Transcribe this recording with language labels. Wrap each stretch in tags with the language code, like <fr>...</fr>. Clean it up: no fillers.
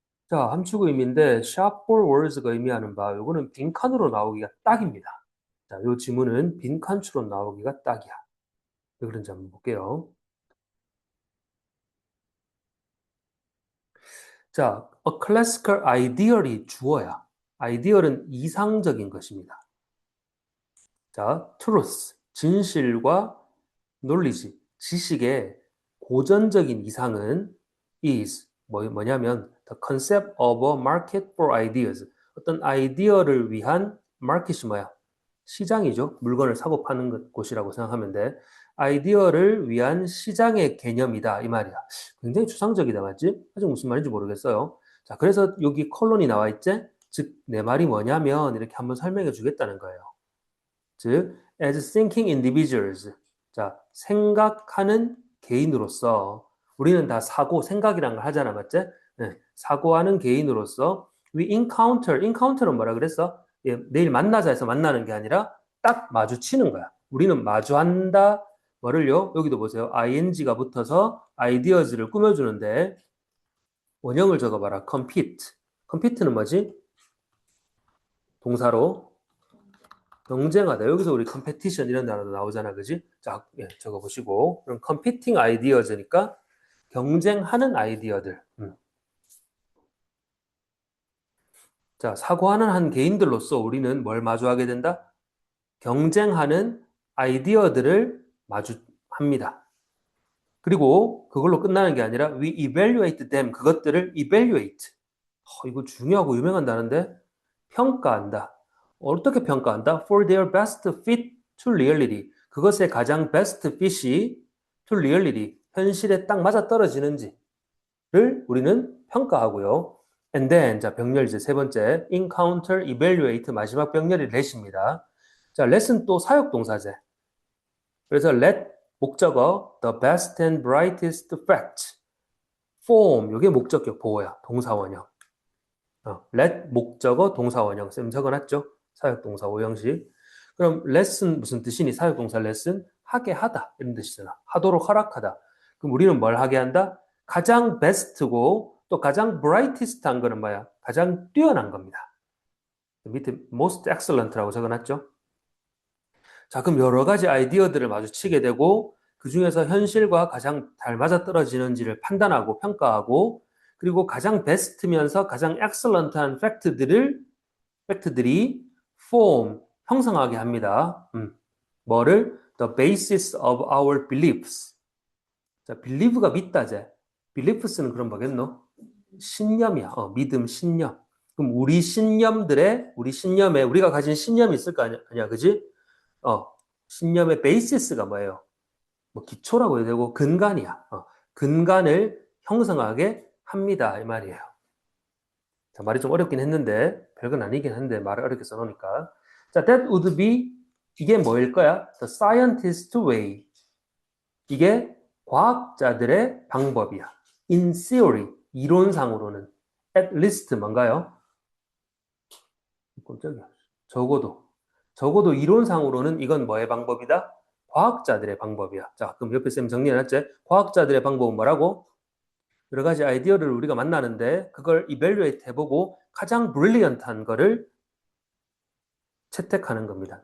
<ko>자, 함축 의미인데</ko> <en>sharp for words</en> <ko>가 의미하는 바 요거는 빈칸으로 나오기가 딱입니다. 자, 요 지문은 빈칸추로 나오기가 딱이야. 왜 그런지 한번 볼게요. 자, a classical ideal이 주어야. ideal은 이상적인 것입니다.</ko> <en>자, truth, 진실과 knowledge,</en> <ko>지식의 고전적인 이상은</ko> <en>is 뭐냐면 the concept of a market for ideas.</en> <ko>어떤 아이디어를 위한 마켓이 뭐야? 시장이죠. 물건을 사고 파는 곳이라고 생각하면 돼. 아이디어를 위한 시장의 개념이다 이 말이야. 굉장히 추상적이다 맞지? 아직 무슨 말인지 모르겠어요. 자, 그래서 여기 컬론이 나와 있지? 즉, 내 말이 뭐냐면 이렇게 한번 설명해 주겠다는 거예요.</ko> <en>즉, as thinking individuals.</en> <ko>자, 생각하는 개인으로서 우리는 다 사고, 생각이란 걸 하잖아, 맞지? 네, 사고하는 개인으로서</ko> <en>we encounter</en> <ko>는 뭐라 그랬어? 예, 내일 만나자 해서 만나는 게 아니라 딱 마주치는 거야. 우리는 마주한다. 뭐를요? 여기도 보세요. ing가 붙어서 ideas를 꾸며주는데 원형을 적어봐라. compete는 뭐지? 동사로 경쟁하다. 여기서 우리 컴페티션 이런 단어도 나오잖아. 그지? 자, 예, 적어보시고. 그럼</ko> <en>competing ideas</en> <ko>니까 경쟁하는 아이디어들. 자, 사고하는 한 개인들로서 우리는 뭘 마주하게 된다? 경쟁하는 아이디어들을 마주합니다. 그리고 그걸로 끝나는 게 아니라</ko> <en>we evaluate them.</en> <ko>그것들을 evaluate. 이거 중요하고 유명한 단어인데 평가한다. 어떻게 평가한다?</ko> <en>For their best fit to reality.</en> <ko>그것의 가장</ko> <en>best fit이 to reality.</en> <ko>현실에 딱 맞아 떨어지는지를 우리는 평가하고요.</ko> <en>And then,</en> <ko>자, 병렬 이제 세 번째.</ko> <en>encounter, evaluate.</en> <ko>마지막 병렬이 let입니다. 자, let은 또 사역동사제.</ko> <en>그래서 let 목적어 the best and brightest fact.</en> <ko>form, 이게 목적격 보호야. 동사원형. let 목적어 동사원형 쌤 적어놨죠? 사역동사 오형식. 그럼 lesson 무슨 뜻이니? 사역동사 lesson 하게 하다 이런 뜻이잖아. 하도록 허락하다. 그럼 우리는 뭘 하게 한다? 가장 베스트고 또 가장 brightest한 거는 뭐야? 가장 뛰어난 겁니다. 밑에</ko> <en>most excellent</en> <ko>라고 적어놨죠? 자, 그럼 여러 가지 아이디어들을 마주치게 되고 그 중에서 현실과 가장 잘 맞아떨어지는지를 판단하고 평가하고 그리고 가장 베스트면서 가장 엑셀런트한 팩트들이 form, 형성하게 합니다. 뭐를?</ko> <en>The basis of our beliefs.</en> <ko>자, believe가 믿다제. beliefs는 그럼 뭐겠노? 신념이야. 믿음, 신념. 그럼 우리 신념에 우리가 가진 신념이 있을 거 아니야, 그지? 신념의 베이시스가 뭐예요? 뭐 기초라고 해야 되고 근간이야. 근간을 형성하게 합니다. 이 말이에요. 자, 말이 좀 어렵긴 했는데 별건 아니긴 한데 말을 어렵게 써놓으니까. 자,</ko> <en>that would be</en> <ko>이게 뭐일 거야?</ko> <en>The scientist way.</en> <ko>이게 과학자들의 방법이야.</ko> <en>In theory,</en> <ko>이론상으로는</ko> <en>at least 뭔가요?</en> <ko>깜짝이야. 적어도 이론상으로는 이건 뭐의 방법이다? 과학자들의 방법이야. 자, 그럼 옆에 쌤 정리해놨지? 과학자들의 방법은 뭐라고? 여러 가지 아이디어를 우리가 만나는데 그걸 이벨류에이트 해보고 가장 브릴리언트한 거를 채택하는 겁니다.</ko>